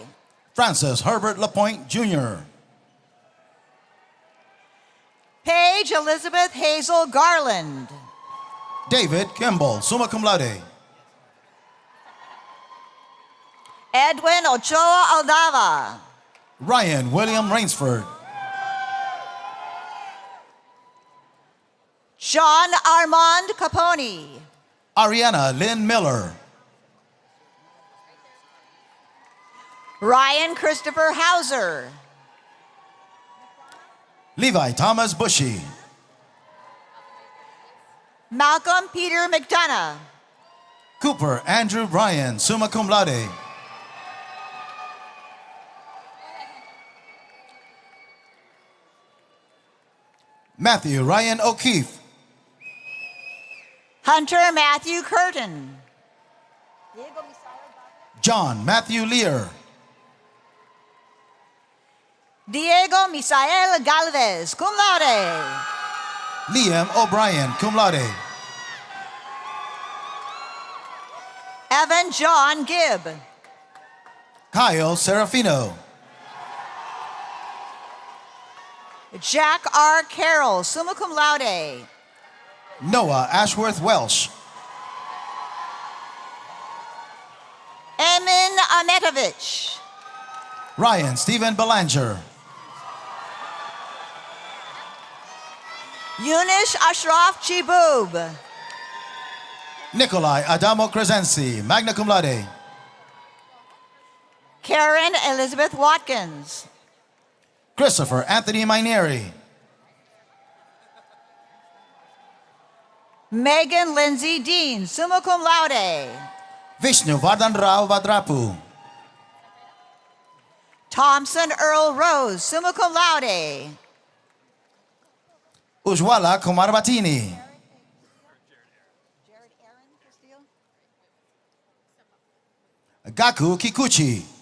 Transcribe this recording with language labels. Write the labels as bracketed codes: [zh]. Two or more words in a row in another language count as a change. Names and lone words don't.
[en] Francis Herbert Lapointe Jr. Paige Elizabeth Hazel Garland. David Kimball, [la] summa cum laude. [en] Edwin Ochoa Aldava. Ryan William Rainsford. John Armand Capone. Ariana Lynn Miller. Ryan Christopher Hauser. Levi Thomas Bushy. Malcolm Peter McDonough. Cooper Andrew Bryan, [la] summa cum laude. [en] Matthew Ryan O'Keefe. Hunter Matthew Curtin. John Matthew Lear. Diego Misael Galvez, [la] cum laude. [en] Liam O'Brien, [la] cum laude. [en] Evan John Gibb. Kyle Serafino. Jack R. Carroll, [la] summa cum laude. [en] Noah Ashworth Welsh. Emin Ametovich. Ryan Stephen Belanger. Yunish Ashraf Chibub. Nikolai Adamo Crescenzi, [la] magna cum laude. [en] Karen Elizabeth Watkins. Christopher Anthony Mainieri. Megan Lindsay Dean, [la] summa cum laude. [en] Vishnu Vardhan Rao Vadrapu. Thompson Earl Rose, [la] summa cum laude. [en] Ujwala Kumar Batini. Gaku Kikuchi.